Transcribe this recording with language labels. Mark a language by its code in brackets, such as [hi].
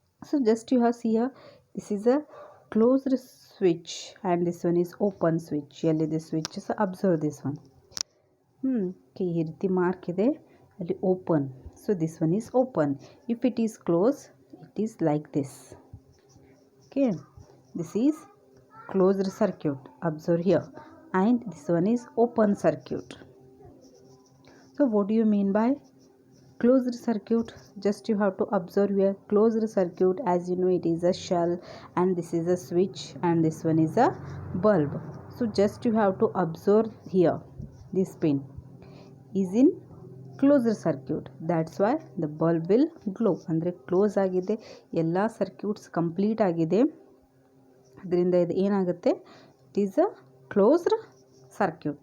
[en] So just you have see here, this is a closed switch and this one is open switch. Here the switch is, observe this one. Okay, [kn] ಈ ರೀತಿ mark ಇದೆ, ಅಲ್ಲಿ open. [en] So this one is open. If it is close, it is like this. Okay, this is closed circuit, observe here, and this one is open circuit. So what do you mean by closed circuit? Just you have to observe here. Closed circuit, as you know, it is a shell, and this is a switch, and this one is a bulb. So just you have to observe here, this pin is in closed circuit, that's why the bulb will glow. [kn] ಅಂದರೆ close ಆಗಿದೆ, ಎಲ್ಲ circuits complete ಆಗಿದೆ, ಅದರಿಂದ ಇದು ಏನಾಗುತ್ತೆ, [en] It is a closed circuit.